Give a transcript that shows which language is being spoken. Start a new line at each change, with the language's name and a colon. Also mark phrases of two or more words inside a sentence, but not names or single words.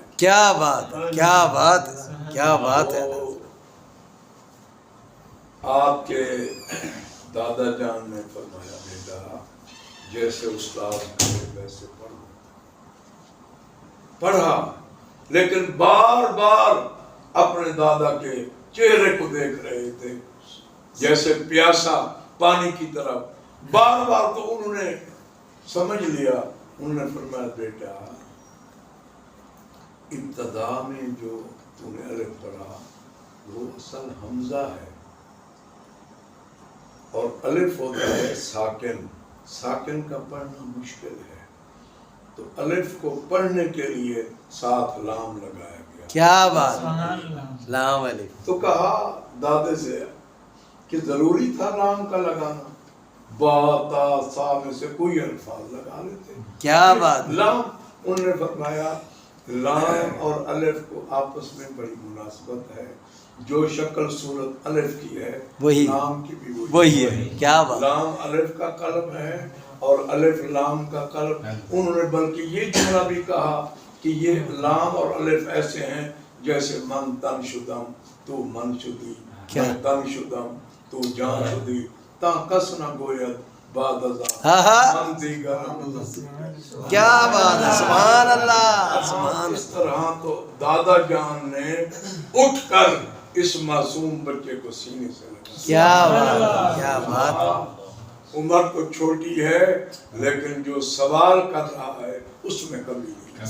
Urdu: کیا بات، کیا بات، کیا بات ہے. آپ کے دادا جان نے فرمایا، بیٹا جیسے استاد کرے ویسے پڑھو. पढ़ा لیکن بار بار اپنے دادا کے چہرے کو دیکھ رہے تھے جیسے پیاسا پانی کی طرف، بار بار. تو انہوں نے سمجھ لیا. انہوں نے فرمایا بیٹا ابتدا میں جو تو نے الف پڑھا وہ اصل حمزہ ہے، اور الف ہوتا ہے ساکن. ساکن کا پڑھنا مشکل ہے، تو الف کو پڑھنے کے لیے ساتھ لام لگایا گیا. کیا بات، لام الف. تو کہا دادے سے کہ ضروری تھا لام کا لگانا، با تا سا میں سے کوئی الفاظ لگا لیتے. کیا بات. لام. انہوں نے فرمایا لام اور الف کو آپس میں بڑی مناسبت ہے. جو شکل صورت الف کی ہے وہی لام کی بھی وہی ہے. کیا بات. لام الف کا قلب ہے اور الف لام کا قلب. انہوں نے بلکہ یہ جملہ بھی کہا کہ یہ لام اور الف ایسے ہیں جیسے
Persian: من تن شدم تو من شدی، من تن شدم تو جان شدی، تا کس نہ گوید بعد ازاں من دیگر.
Urdu: کیا بات ہے،
Arabic: سبحان اللہ
Urdu: سبحان. اس طرح تو دادا جان نے اٹھ کر اس معصوم بچے کو سینے سے لگا. کیا بات، کیا بات. عمر تو چھوٹی ہے لیکن جو سوال کر رہا ہے اس میں کمی نہیں.